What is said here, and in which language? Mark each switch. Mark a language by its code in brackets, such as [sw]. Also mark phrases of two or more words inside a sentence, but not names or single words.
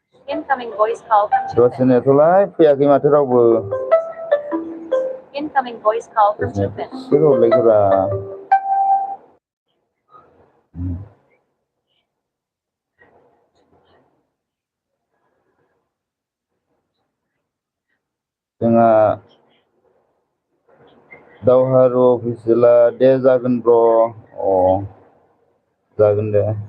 [en] Incoming voice call from [brx] दसे Tufin. नेथ'लाय फैयाखै माथो रावबो [en] Incoming voice call from [brx] दसे Tufin. नेथ' हरलायखोरा जोंहा दावहारु अफिसियेला दे जागोन ब्र जागोन दे